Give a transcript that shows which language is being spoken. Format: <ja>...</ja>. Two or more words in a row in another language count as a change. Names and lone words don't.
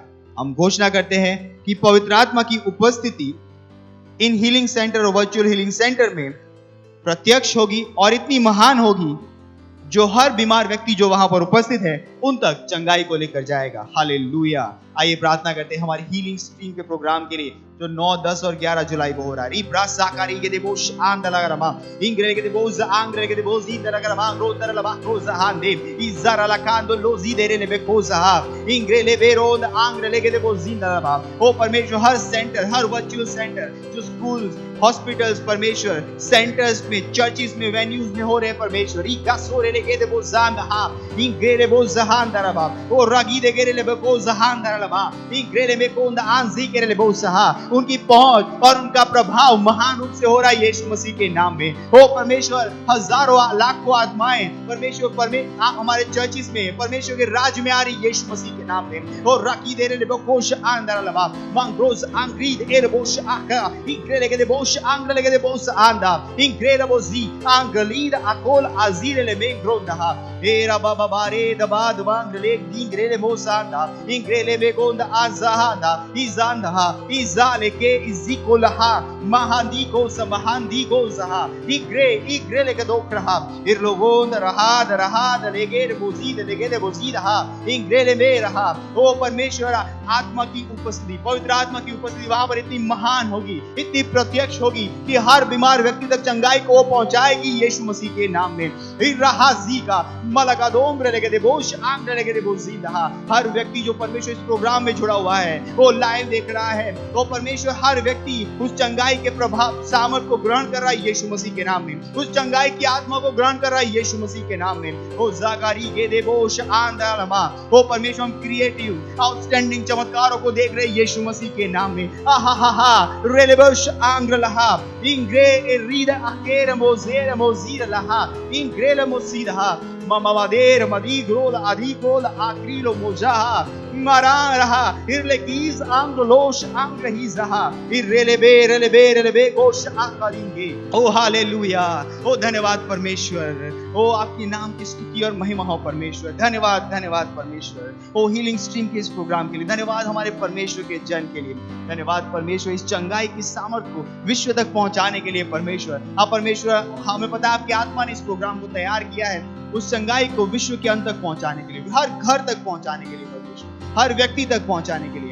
<hi>हम घोषणा करते हैं कि पवित्र आत्मा की उपस्थिति इन</hi> <en>healing center</en> <hi>और</hi> <en>virtual healing center</en> <hi>में प्रत्यक्ष होगी और इतनी महान होगी जो हर बीमार व्यक्ति जो वहां पर उपस्थित है उन तक चंगाई को लेकर जाएगा। हालेलुया। आइए प्रार्थना करते हैं हमारी</hi> <en>healing stream</en> <hi>के प्रोग्राम के लिए जो 9, 10 और 11 जुलाई को हो रहा है। रिब्रा साकारी के देबोश आंदलगरमा इंग्रे के देबोज आंग्रे के देबोज इंदलगरमा रोदरलबा रोजाहांदे इजारला कांदो लोजी देरे ने बेकोजा इंग्रे ले बेरोद आंग्रे के देबोज इंदलबा। ओ परमेश्वर, हर सेंटर, हर</hi> <en>virtual center</en> <hi>जो</hi> <en>schools, hospitals</en> <hi>परमेश्वर, सेंटर्स में, चर्चिस में, वेन्यूज में हो रहे परमेश्वर, इका सोरे ले के देबोज आंदा इंग्रे ले बोज जहांदरबा ओ रागी दे के ले बेकोज जहांदरलबा इंग्रे ले बेकोंदा आंजी के ले बोज सहा। उनकी पहुंच और उनका प्रभाव महान रूप से हो रहा है यीशु मसीह के नाम में। ओ परमेश्वर, हजारों लाखों आत्माएं परमेश्वर हमारे चर्चिस में परमेश्वर के राज्य में आ रही यीशु मसीह के नाम में। ओ राकी दे रे बोश आंदरलबा मंग्रोज आंग्रीद एरबोश आका इंग्रे ले के बोश आंग्रे ले के बोश आंदा इंग्रे बोजी आंगलीद अकोल अजीर ले में ग्रोंदा एरा बाबा बारे दबा advangele dingrele mosanda ingrele begonda azahanda izanda izaleke izikolaha mahandiko samahandiko zaha igrele gadokraha irlogonda rahada legere bozida इंग्रेले में रहा। ओ परमेश्वर, आत्मा की उपस्थिति, पवित्र आत्मा की उपस्थिति वहां पर इतनी महान होगी, इतनी प्रत्यक्ष होगी कि हर बीमार व्यक्ति तक चंगाई को पहुंचाएगी यीशु मसीह के नाम में। हर व्यक्ति जो परमेश्वर इस प्रोग्राम में जुड़ा हुआ है, वो लाइव देख रहा है, वो परमेश्वर हर व्यक्ति उस चंगाई के प्रभाव सामर्थ को ग्रहण कर रहा है यीशु मसीह के नाम में, उस चंगाई की आत्मा को ग्रहण कर रहा है यीशु मसीह के नाम में। ओ जाकारी के देवोश आंदलमा, वो परमेश्वर हम</hi> <en>creative outstanding</en> <hi>चमत्कारों को देख रहे हैं यीशु मसीह के नाम में। आहा रेलेबोश आंग्रलहा इंग्रे रीद अकेर मोजेर मोजीर लहा इंग्रेल मोसीदहा ममादेर मदीग्रोल अधिकोल आक्रीलो मोजाहा मरा रहा इरलेकीज आंग्रलोश आंग्रहीजहा इरलेबे गोश आकरिंगे। ओ हालेलुया, ओ धन्यवाद परमेश्वर, ओ आपके नाम की स्तुति और महिमा हो परमेश्वर। धन्यवाद परमेश्वर, ओ</hi> <en>healing stream</en> <hi>के इस प्रोग्राम के लिए धन्यवाद, हमारे परमेश्वर के जन के लिए धन्यवाद परमेश्वर, इस चंगाई की सामर्थ को विश्व तक पहुंचाने के लिए परमेश्वर। आप परमेश्वर, हमें पता है आपकी आत्मा ने इस प्रोग्राम को तैयार किया है उस चंगाई को विश्व के अंत तक पहुंचाने के लिए, हर घर तक पहुंचाने के लिए परमेश्वर, हर व्यक्ति तक पहुंचाने के लिए।</hi>